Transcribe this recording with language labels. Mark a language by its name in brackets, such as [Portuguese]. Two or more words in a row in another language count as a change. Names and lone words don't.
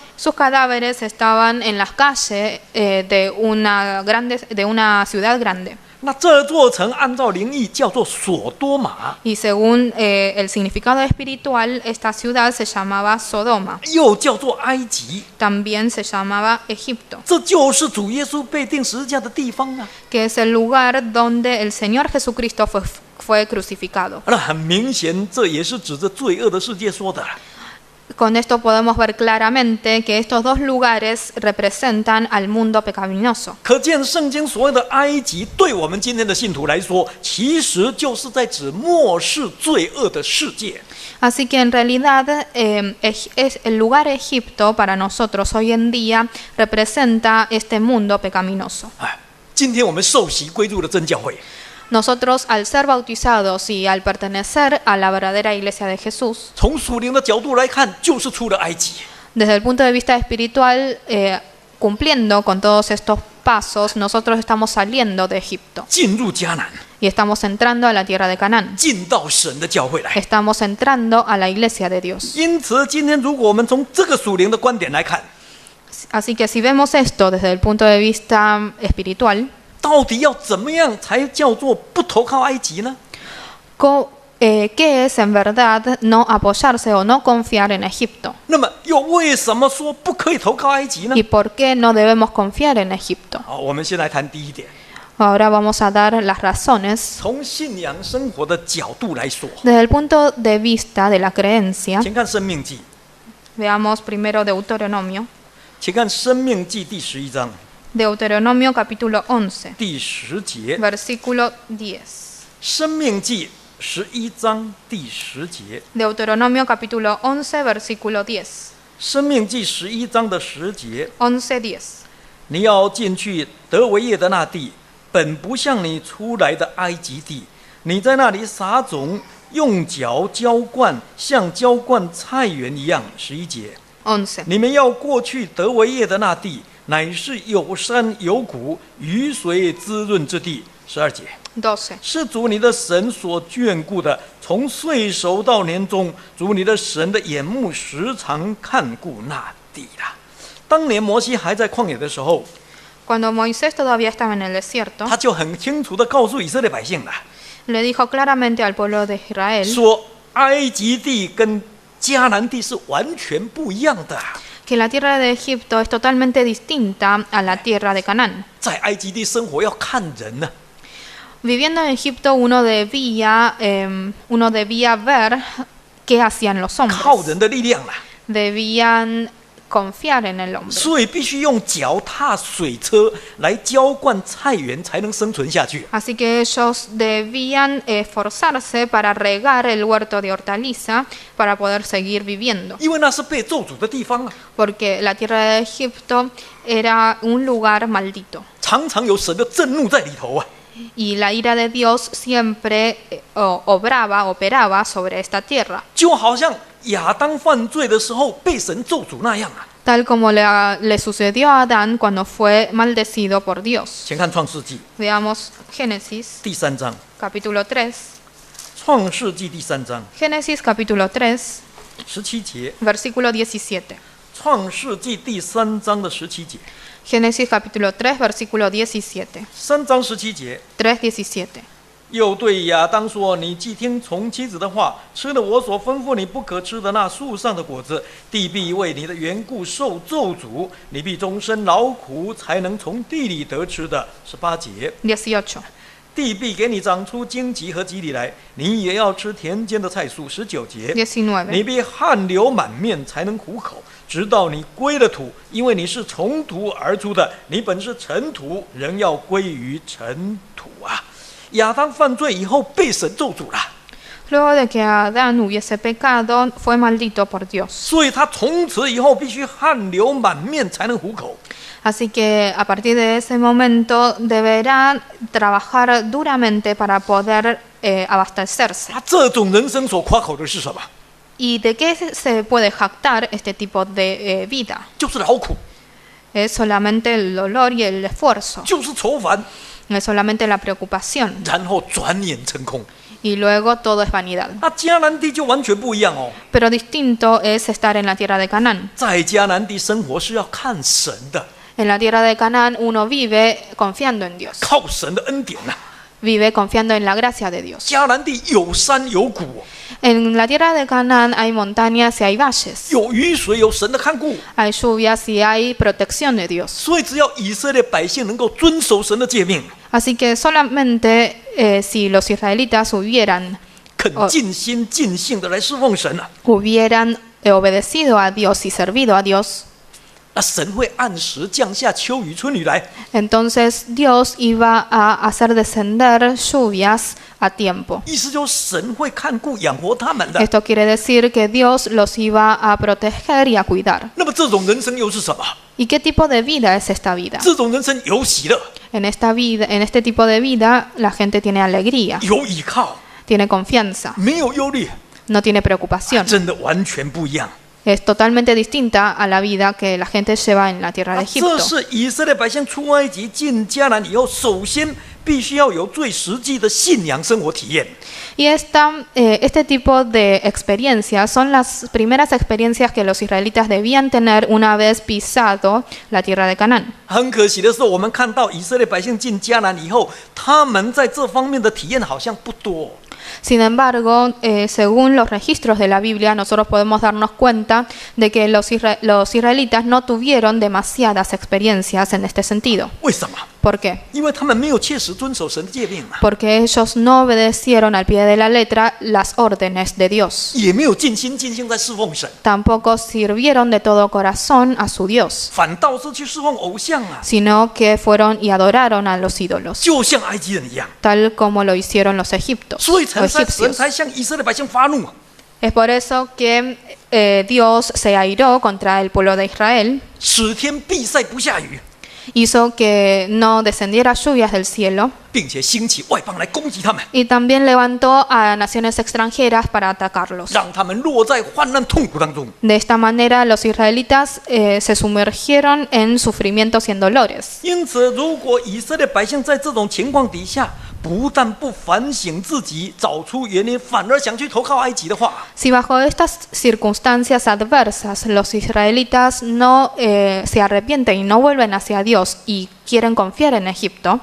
[Spanish] Sus cadáveres estaban en las calles de una ciudad grande. [Chinese] 那这座城按照灵意叫做所多玛， [Spanish] Y según el significado espiritual, esta ciudad se llamaba Sodoma, [Chinese] 又叫做埃及， [Spanish] también se llamaba Egipto, [Chinese] 这就是主耶稣被钉十字架的地方啊。 [Spanish] que es el lugar donde el Señor Jesucristo fue crucificado. [Chinese] 那很明显，这也是指着罪恶的世界说的。 [Spanish] Con esto podemos ver claramente que estos 2 lugares representan al mundo pecaminoso. [Chinese] 可见圣经所谓的埃及，对我们今天的信徒来说，其实就是在指末世罪恶的世界。 [Spanish] Así que en realidad el lugar Egipto para nosotros hoy en día representa este mundo pecaminoso. [Chinese] 哎，今天我们受洗归入了真教会， [Spanish] Nosotros al ser bautizados y al pertenecer a la verdadera iglesia de Jesús, [Chinese] 从属灵的角度来看，就是出了埃及。 [Spanish] desde el punto de vista espiritual, cumpliendo con todos estos pasos, nosotros estamos saliendo de Egipto [Chinese] 进入迦南， [Spanish] y estamos entrando a la tierra de Canaán. [Chinese] 进到神的教会来。 [Spanish] Estamos entrando a la iglesia de Dios. [Chinese] 因此，今天如果我们从这个属灵的观点来看， [Spanish] Así que si vemos esto desde el punto de vista espiritual, [Chinese] 到底要怎么样才叫做不投靠埃及呢？ [Spanish] ¿qué es en verdad no apoyarse o no confiar en Egipto? [Chinese] 那么又为什么说不可以投靠埃及呢？ [Spanish] ¿Y por qué no debemos confiar en Egipto? [Chinese] 好，我们先来谈第一点， [Spanish] Ahora vamos a dar las razones [Chinese] 从信仰生活的角度来说， [Spanish] desde el punto de vista de la creencia. [Chinese] 请看《生命记》， [Spanish] Veamos primero Deuteronomio. [Chinese] 请看《生命记》第11章 [Spanish] Deuteronomio capítulo 11, [Chinese] 第10节，《 [Spanish] versículo 10. [Chinese] 生命记》11章第10节， [Spanish] Deuteronomio capítulo 11, versículo 10. [Chinese] 《生命记》11章的10节， [Spanish] 11:10. [Chinese] 你要进去得为业的那地，本不像你出来的埃及地，你在那里撒种，用脚浇灌，像浇灌菜园一样。11节， [Spanish] 11. [Chinese] 你们要过去得为业的那地，乃是有山有谷，雨水滋润之地。12节， [Spanish] 12. [Chinese] 是主你的神所眷顾的，从岁首到年终，主你的神的眼目时常看顾那地啦。当年摩西还在旷野的时候， [Spanish] Cuando Moisés todavía estaba en el desierto, [Chinese] 他就很清楚地告诉以色列百姓了， [Spanish] le dijo claramente al pueblo de Israel [Chinese] 说埃及地跟迦南地是完全不一样的。 [Spanish] que la tierra de Egipto es totalmente distinta a la tierra de Canaán. [Chinese] 在埃及地生活要看人呢、 [Spanish] Viviendo en Egipto uno debía ver qué hacían los [Chinese] 靠 [Spanish] hombres. [Chinese] 人的力量啦， [Spanish] Debían confiar en el hombre. [Chinese] 所以必须用脚踏水车来浇灌菜园，才能生存下去。 [Spanish] Así que ellos debían esforzarse para regar el huerto de hortaliza para poder seguir viviendo. [Chinese] 因为那是被咒诅的地方啊， [Spanish] Porque la tierra de Egipto era un lugar maldito. [Chinese] 常常有神的震怒在里头啊。 [Spanish] Y la ira de Dios siempre operaba sobre esta tierra, [Chinese] 就好像亚当犯罪的时候被神咒诅那样啊。 [Spanish] tal como le sucedió a Adán cuando fue maldecido por Dios. [Chinese] 请看创世纪 [Spanish] Veamos Génesis [Chinese] 第3章， [Spanish] capítulo 3. [Chinese] 创世纪第3章 [Spanish] Génesis capítulo 3, [Chinese] 17 节， [Spanish] versículo 17. [Chinese] 创世纪第3章的17节， [Spanish] Génesis capítulo 3, versículo 17. [Chinese] 3 章17节。 [Spanish] 3:17. [Chinese] 又对亚当说：“你既听从妻子的话，吃了我所吩咐你不可吃的那树上的果子，地必为你的缘故受咒诅，你必终身劳苦，才能从地里得吃的。”18节， [Spanish] 18. [Chinese] 地必给你长出荆棘和棘藜来，你也要吃田间的菜蔬。19节，你 [Spanish] 19. [Chinese] 必汗流满面，才能糊口，直到你归了土，因为你是从土而出的，你本是尘土，仍要归于尘土啊。亚当犯罪以后被神咒诅了， [Spanish] Luego de que Adán hubiese pecado, fue maldito por Dios. [Chinese] 所以他从此以后必须汗流满面才能糊口。 [Spanish] Así que a partir de ese momento deberá trabajar duramente para poder abastecerse. [Chinese] 他这种人生所夸口的是什么？ [Spanish] ¿Y de qué se puede jactar este tipo de vida? [Chinese] 就是劳苦， [Spanish] Es solamente el dolor y el esfuerzo, [Chinese] 就是愁烦， [Spanish] es solamente la preocupación, [Chinese] 然后转眼成空。 [Spanish] y luego todo es vanidad. [Chinese] 那迦南地就完全不一样哦， [Spanish] Pero distinto es estar en la tierra de Canaán. [Chinese] 在迦南地生活是要看神的， [Spanish] En la tierra de Canaán uno vive confiando en Dios, [Chinese] 靠神的恩典呐、 [Spanish] vive confiando en la gracia de Dios. [Chinese] 迦南地有山有谷， [Spanish] En la tierra de Canaán hay montañas y hay valles, [Chinese] 有雨水，有神的看顾， [Spanish] hay lluvias y hay protección de Dios. [Chinese] 所以只要以色列百姓能够遵守神的诫命， [Spanish] Así que solamente si los israelitas hubieran [Chinese] 肯尽心尽性的来侍奉神啊， [Spanish] obedecido a Dios y servido a Dios, [Chinese] 那神会按时降下秋雨春雨来， [Spanish] entonces Dios iba a hacer descender lluvias a tiempo. [Chinese] 意思就是神会看顾养活他们的。 [Spanish] Esto quiere decir que Dios los iba a proteger y a cuidar. [Chinese] 那么这种人生又是什么？ [Spanish] ¿Y qué tipo de vida es esta vida? [Chinese] 这种人生有喜乐， [Spanish] En este tipo de vida, la gente tiene alegría, [Chinese] 有依靠， [Spanish] tiene confianza, [Chinese] 没有忧虑， [Spanish] no tiene preocupación. [Chinese] 真的完全不一样。 [Spanish] Es totalmente distinta a la vida que la gente lleva en la tierra de [Chinese] 这 [Spanish] Egipto. [Chinese] 是以色列百姓出埃及进迦南以后，首先必须要有最实际的信仰生活体验。 [Spanish] Y este tipo de experiencias son las primeras experiencias que los israelitas debían tener una vez pisado la tierra de Canaán. [Chinese] 很可惜的是，我们看到以色列百姓进迦南以后，他们在这方面的体验好像不多。 [Spanish] Sin embargo, según los registros de la Biblia, nosotros podemos darnos cuenta de que los israelitas no tuvieron demasiadas experiencias en este sentido. [Chinese] 为什么？ [Spanish] ¿Por qué? [Chinese] 因为他们没有切实遵守神的诫命嘛， [Spanish] Porque ellos no obedecieron al pie de la letra las órdenes de Dios. [Chinese] 也没有尽心尽性在侍奉神， [Spanish] Tampoco sirvieron de todo corazón a su Dios, [Chinese] 反倒是去侍奉偶像啊， [Spanish] sino que fueron y adoraron a los ídolos, [Chinese] 就像埃及人一样。 [Spanish] tal como lo hicieron los egipcios. [Chinese] 所以神才向以色列百姓发怒， [Spanish] Es por eso que Dios se airó contra el pueblo de Israel, [Chinese] 使天闭塞不下雨， [Spanish] hizo que no descendiera lluvias del cielo [Chinese] 并且兴起外邦来攻击他们， [Spanish] y también levantó a naciones extranjeras para atacarlos. [Chinese] 让他们落在患难痛苦当中。 [Spanish] De esta manera los israelitas se sumergieron en sufrimientos y en dolores. [Chinese] 因此，如果以色列百姓在这种情况底下，不但不反省自己，找出原因，反而想去投靠埃及的话， [Spanish] Si bajo estas circunstancias adversas los israelitas no se arrepienten y no vuelven hacia Dios y quieren confiar en Egipto,